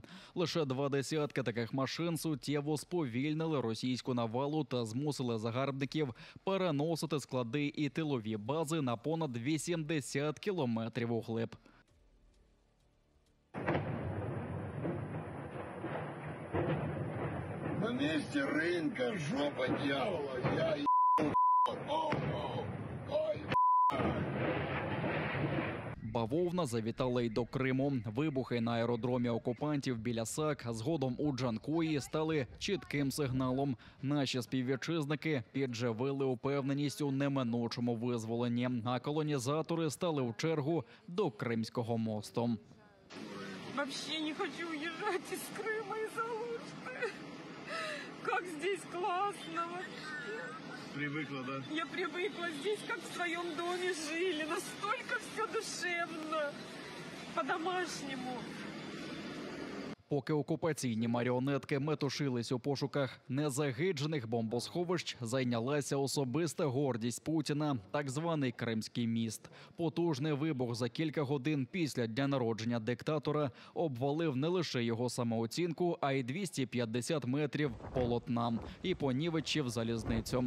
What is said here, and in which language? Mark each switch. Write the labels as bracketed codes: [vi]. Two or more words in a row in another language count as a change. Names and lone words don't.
[uk] Лише 20 таких машин суттєво сповільнили російську навалу та змусили загарбників переносити склади і тилові бази на понад 80 кілометрів углиб. [ru] На месте рынка жопа дьявола. Я ой, [uk] Бавовна завітала й до Криму. Вибухи на аеродромі окупантів біля САК, згодом у Джанкої, стали чітким сигналом. Наші співвітчизники підживили упевненість у неминучому визволенні, а колонізатори стали в чергу до Кримського мосту. [ru] Вообще не хочу уезжать из Крыма из Алушты. Как здесь классно вообще. привыкла, да? Я привыкла здесь, как в своем доме жили. Настолько все душевно, по-домашнему. [uk] Поки окупаційні маріонетки метушились у пошуках незагиджених бомбосховищ, зайнялася особиста гордість Путіна – так званий Кримський міст. Потужний вибух за кілька годин після дня народження диктатора обвалив не лише його самооцінку, а й 250 метрів полотна і понівечив залізницю.